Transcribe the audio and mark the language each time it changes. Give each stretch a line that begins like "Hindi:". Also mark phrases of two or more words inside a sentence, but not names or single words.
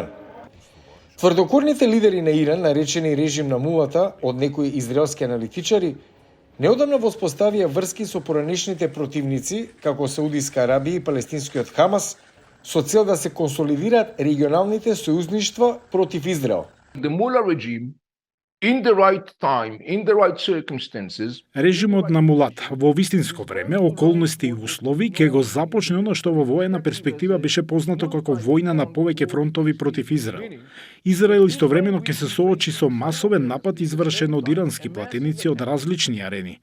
Macedonian: Тврдокорните лидери на Иран, наречени режим на мулата од некои израелски аналитичари, неодамна воспоставија врски со поранешните противници, како Саудиска Арабија и палестинскиот Хамас, со цел да се консолидираат регионалните сојузништва против Израел.
English: The Mullah regime, in the right time, in the right circumstances,
Macedonian: Режимот на Мулат во вистинско време, околности и услови ќе го започне оно што во воена перспектива беше познато како војна на повеќе фронтови против Израел. Израел истовремено ќе се соочи со масовен напад извршен од ирански платеници од различни арени.